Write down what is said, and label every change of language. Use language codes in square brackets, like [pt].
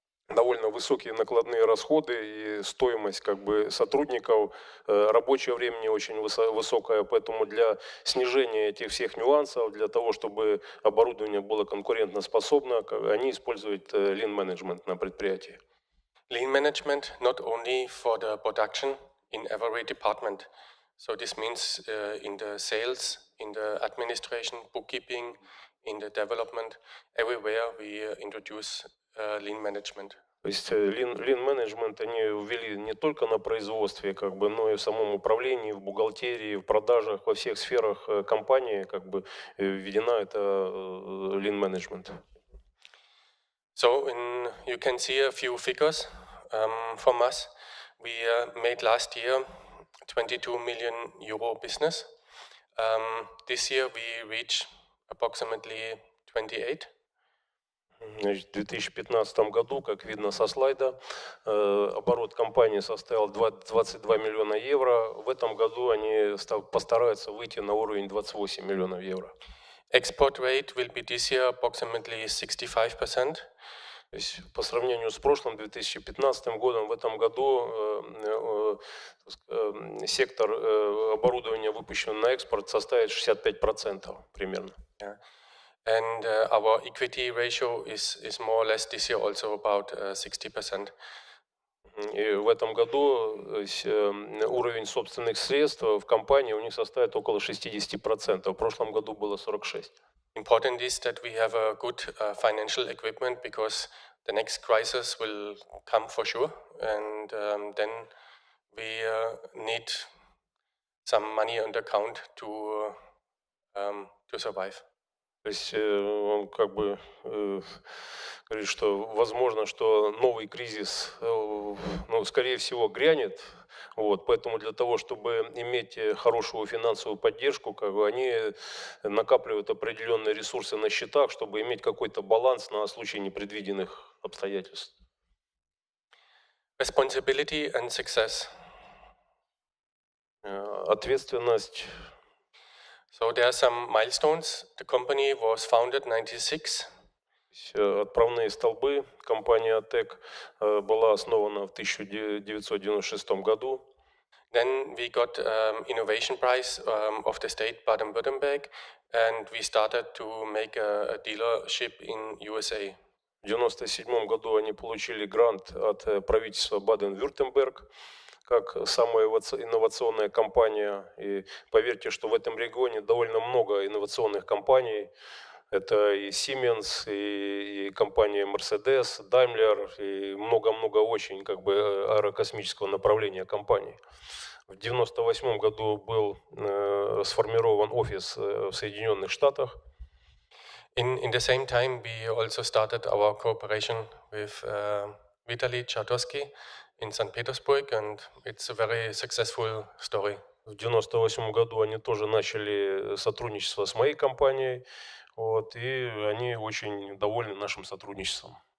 [ru] довольно высокие накладные расходы и стоимость как бы сотрудников, рабочее время не очень высокое, поэтому для снижения этих всех нюансов, для того, чтобы оборудование было конкурентоспособно, они используют lean management на предприятии. [en] Lean management not only for the production in every department. So this means in the sales, in the administration, bookkeeping, in the development, everywhere we introduce lean management. [ru] То есть lean management они ввели не только на производстве, как бы, но и в самом управлении, в бухгалтерии, в продажах, во всех сферах компании, как бы, введена это lean management. [en] So you can see a few figures from us. We made last year 22 million euro business. This year we reached approximately 28. [ru] Значит, в 2015 году, как видно со слайда, оборот компании составил 22 миллиона евро. В этом году они постараются выйти на уровень 28 миллионов евро. [en] Export rate will be this year approximately 65%. [ru] То есть по сравнению с прошлым 2015 годом, в этом году сектор оборудования, выпущенного на экспорт, составит 65% примерно. [en] Yeah. And our equity ratio is more or less this year also about 60%. [ru] И в этом году уровень собственных средств в компании у них составит около 60%. В прошлом году было 46%. [en] Important is that we have a good financial equipment because the next crisis will come for sure, and then we need some money on the account to survive. [ru] То есть он как бы говорит, что возможно, что новый кризис, ну, скорее всего, грянет. Вот, поэтому для того, чтобы иметь хорошую финансовую поддержку, как бы они накапливают определенные ресурсы на счетах, чтобы иметь какой-то баланс на случай непредвиденных обстоятельств. [en] Responsibility and success. [ru] Ответственность. [en] So there are some milestones. The company was founded in 1996. [ru] Отправные столбы. Компания OTEC была основана в 1996 году. [en] Then we got innovation prize of the state Baden-Württemberg, and we started to make a dealership in USA. [ru] В 1997 году они получили грант от правительства Баден-Вюртемберг как самая инновационная компания. И поверьте, что в этом регионе довольно много инновационных компаний. Это и Siemens, и компания Mercedes, Daimler, и много-много очень как бы аэрокосмического направления компаний. В 1998 году был сформирован офис в Соединенных Штатах. [en] In the same time, we also started our cooperation with Vitaly Czartoryski in St. Petersburg, and it's a very successful story. [ru] В 1998 году они тоже начали сотрудничество с моей компанией, вот, и они очень довольны нашим сотрудничеством.